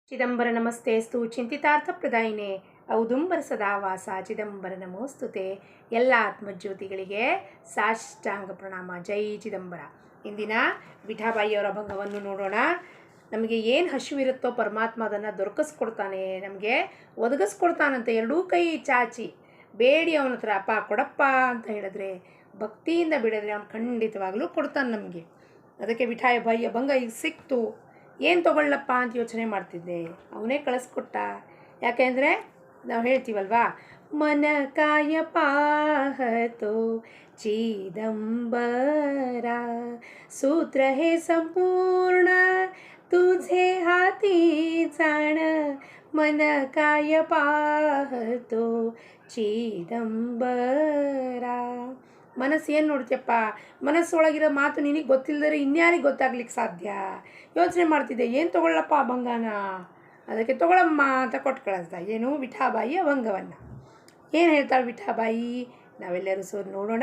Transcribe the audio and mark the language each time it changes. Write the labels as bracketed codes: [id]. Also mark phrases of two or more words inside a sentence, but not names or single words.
[sa] ಚಿದಂಬರ ನಮಸ್ತೆಸ್ತು ಚಿಂತಿತಾರ್ಥಪ್ರದಾಯಿನೇ ಔದುಂಬರ ಸದಾವಾಸ ಚಿದಂಬರ ನಮೋಸ್ತುತೆ. [kn] ಎಲ್ಲ ಆತ್ಮಜ್ಯೋತಿಗಳಿಗೆ ಸಾಷ್ಟಾಂಗ ಪ್ರಣಾಮ. ಜೈ ಚಿದಂಬರ. ಇಂದಿನ ವಿಠಾಬಾಯಿಯವರ ಅಭಂಗವನ್ನು ನೋಡೋಣ. ನಮಗೆ ಏನು ಹಸಿವಿರುತ್ತೋ ಪರಮಾತ್ಮ ಅದನ್ನು ದೊರಕಿಸ್ಕೊಡ್ತಾನೆ, ನಮಗೆ ಒದಗಿಸ್ಕೊಡ್ತಾನಂತೆ. ಎರಡೂ ಕೈ ಚಾಚಿ ಬೇಡಿ ಅವನ ಹತ್ರ ಅಪ್ಪ ಕೊಡಪ್ಪ ಅಂತ ಹೇಳಿದ್ರೆ, ಭಕ್ತಿಯಿಂದ ಬಿಡಿದ್ರೆ ಅವನು ಖಂಡಿತವಾಗಲೂ ಕೊಡ್ತಾನೆ ನಮಗೆ. ಅದಕ್ಕೆ ವಿಠಾಬಾಯಿ ಅಭಂಗ ಈಗ ಸಿಕ್ತು, ಏನು ತೊಗೊಳ್ಳಪ್ಪ ಅಂತ ಯೋಚನೆ ಮಾಡ್ತಿದ್ದೆ, ಅವನೇ ಕಳಿಸ್ಕೊಟ್ಟ. ಯಾಕೆಂದರೆ ನಾವು ಹೇಳ್ತೀವಲ್ವಾ, [mr] मन काय पाहतो चिदंबर सूत्र हे संपूर्ण ತುझे हाती जाण मन काय पाहतो ಚಿದಂಬರ. [kn] ಮನಸ್ಸು ಏನು ನೋಡ್ತೀಯಪ್ಪ, ಮನಸ್ಸೊಳಗಿರೋ ಮಾತು ನಿನಗೆ ಗೊತ್ತಿಲ್ಲದರೆ ಇನ್ಯಾರಿಗೆ ಗೊತ್ತಾಗ್ಲಿಕ್ಕೆ ಸಾಧ್ಯ? ಯೋಚನೆ ಮಾಡ್ತಿದ್ದೆ, ಏನು ತೊಗೊಳ್ಳಪ್ಪ ಅಭಂಗನ, ಅದಕ್ಕೆ ತೊಗೊಳಮ್ಮ ಅಂತ ಕೊಟ್ಟು ಕಳಿಸ್ದ. ಏನು ವಿಠಾಬಾಯಿ ಅಭಂಗವನ್ನು ಏನು ಹೇಳ್ತಾಳೆ ವಿಠಾಬಾಯಿ, ನಾವೆಲ್ಲರೂ ನೋಡೋಣ.